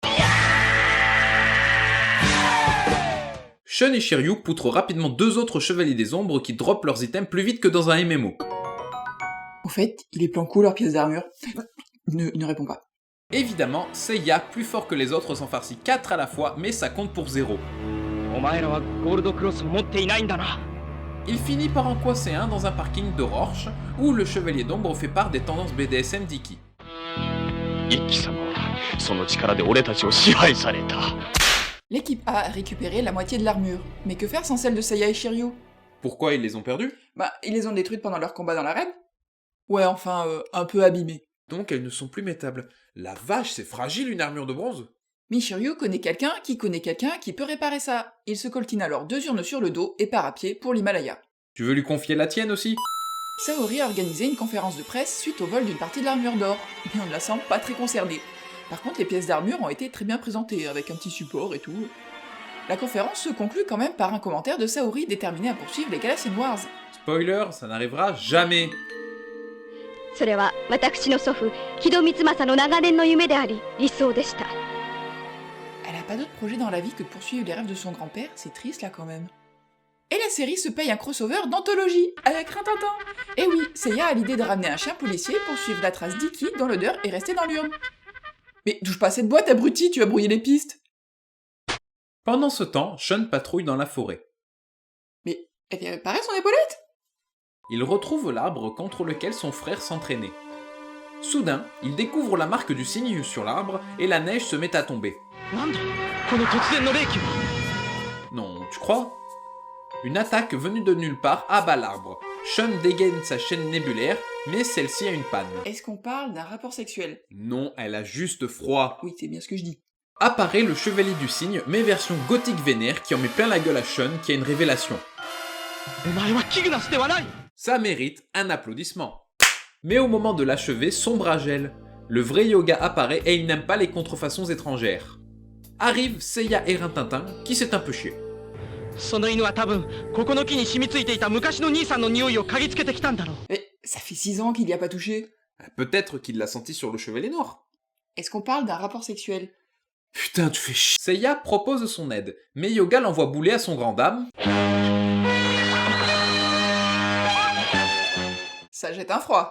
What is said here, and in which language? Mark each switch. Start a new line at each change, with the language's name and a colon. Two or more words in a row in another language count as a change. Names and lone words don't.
French: Shun et Shiryu poutrent rapidement 2 autres chevaliers des ombres qui droppent leurs items plus vite que dans un MMO. Au fait, il est plan cool leur pièce d'armure. Ne réponds pas. Évidemment, Seiya, plus fort que les autres, s'en farcit 4 à la fois, mais ça compte pour 0.
Japanese: お前らはゴールドクロスを持っていないんだな。
French: Il finit par en coincer un dans un parking de Rorsch, où le chevalier d'ombre fait part des tendances BDSM d'Iki.
Japanese: 一輝様はその力で俺たちを支配された。
French: L'équipe A a récupéré la moitié de l'armure. Mais que faire sans celle de Seiya et Shiryu? Pourquoi ils les ont perdus? Bah, ils les ont détruites pendant leur combat dans l'arène. Ouais, enfin, un peu abîmées. Donc elles ne sont plus métables. La vache, c'est fragile une armure de bronze. Mais Shiryu connaît quelqu'un qui peut réparer ça. Il se coltine alors 2 urnes sur le dos et part à pied pour l'Himalaya. Tu veux lui confier la tienne aussi? Saori a organisé une conférence de presse suite au vol d'une partie de l'armure d'or, mais on ne la semble pas très concernée. Par contre, les pièces d'armure ont été très bien présentées, avec un petit support et tout. La conférence se conclut quand même par un commentaire de Saori déterminé à poursuivre les Galaxian Wars. Spoiler, ça n'arrivera jamais.
Japanese: それは私の祖父木戸光政の長年の夢であり理想でした。
French: Elle a pas d'autre projet dans la vie que de poursuivre les rêves de son grand-père, c'est triste là quand même. Et la série se paye un crossover d'anthologie, avec Rintintin. Et oui, Seiya a l'idée de ramener un chien policier pour suivre la trace d'Iki dont l'odeur est restée dans l'urne. Mais touche pas à cette boîte, abruti, tu vas brouiller les pistes. Pendant ce temps, Shun patrouille dans la forêt. Mais elle vient réparer son épaulette? Il retrouve l'arbre contre lequel son frère s'entraînait. Soudain, il découvre la marque du signe sur l'arbre et la neige se met à tomber.
Japanese: なんだこの突然の霊気は。
French: Non, tu crois? Une attaque venue de nulle part abat l'arbre. Shun dégaine sa chaîne nébulaire, mais celle-ci a une panne. Est-ce qu'on parle d'un rapport sexuel? Non, elle a juste froid. Oui, c'est bien ce que je dis. Apparaît le chevalier du cygne, mais version gothique vénère qui en met plein la gueule à Shun qui a une révélation.
Japanese: お前はキグナスではない。
French: Ça mérite un applaudissement. Mais au moment de l'achever, son bras gèle. Le vrai yoga apparaît et il n'aime pas les contrefaçons étrangères. Arrivent Seiya et Rintintin, qui s'est un peu chié.
Japanese: その犬は多分ここの木に染みついていた昔の兄さんの匂いを嗅ぎつけてきたんだろう。
French: Mais ça fait 6 ans qu'il y a pas touché. Peut-être qu'il l'a senti sur le chevalier noir. Est-ce qu'on parle d'un rapport sexuel? Putain, tu fais chier. Seiya propose son aide, mais Yoga l'envoie bouler à son grand dame. Ça jette un froid.